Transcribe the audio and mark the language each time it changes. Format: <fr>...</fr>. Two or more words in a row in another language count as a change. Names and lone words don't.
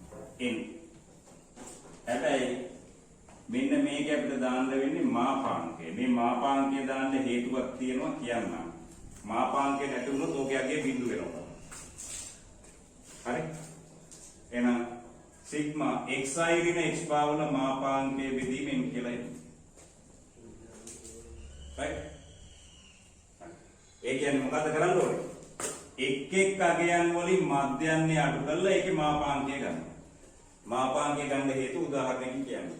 <si>හැබැයි මෙන්න මේක අපිට දාන්න වෙන්නේ මාපාංකය. මේ මාපාංකය දාන්න හේතුවක් තියෙනවා කියන්නම්. මාපාංකය නැති වුණොත් ඕකයගේ බිඳු වෙනවා. හරි? එහෙනම් සිග්මා xi ඍණ x බාර් වල මාපාංකයේ බෙදීමෙන් කියලා එන්නේ. right? ඒ කියන්නේ මොකද්ද කරන්න ඕනේ? එක් එක් අගයන් වලින් මධ්‍යන්නේ අඩු කරලා ඒකේ මාපාංකය ගන්න. මාපාංකය ගන්න හේතු උදාහරණයක් කියන්නේ.</si>